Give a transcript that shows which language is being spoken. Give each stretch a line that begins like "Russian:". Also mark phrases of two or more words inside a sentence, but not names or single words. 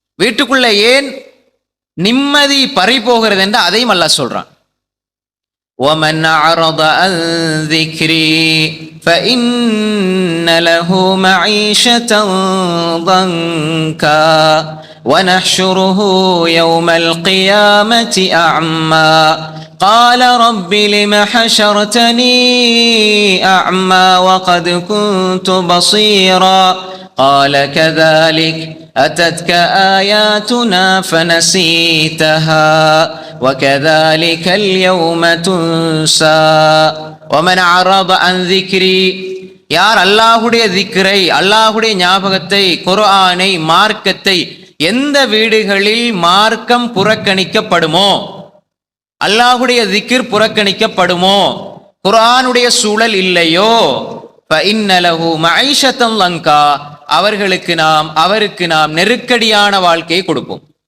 Tamil: வீட்டுக்குள்ள ஏன் நிம்மதி பறி போகிறது என்று அதையும் அல்லாஹ் சொல்றான்.
Arabic: وَمَنْ أَعْرَضَ عَنْ ذِكْرِي فَإِنَّ لَهُ مَعِيشَةً ضَنكًا وَنَحْشُرُهُ يَوْمَ الْقِيَامَةِ أَعْمَى قَالَ رَبِّ لِمَ حَشَرْتَنِي أَعْمَى وَقَدْ كُنْتُ بَصِيرًا قَالَ كَذَلِكَ أَتَتْكَ آيَاتُنَا فَنَسِيتَهَا وَكَذَلِكَ الْيَوْمَ تُنْسَى وَمَنْ أَعْرَضَ عَنْ ذِكْرِي
Tamil: யார் அல்லாஹ்வுடைய திக்ரை, அல்லாஹ்வுடைய ஞாபகத்தை, குர்ஆனை, மார்க்கத்தை, எந்த வீடுகளில் மார்க்கம் புறக்கணிக்கப்படுமோ, அல்லாஹ்வுடைய திக்ர் புறக்கணிக்கப்படுமோ, குர்ஆனுடைய சூழல் இல்லையோ,
Arabic: فَإِنَّ لَهُ مَعِيشَةً ضَنكًا
Tamil: அவருக்கு நாம் நெருக்கடியான வாழ்க்கையை கொடுப்போம்.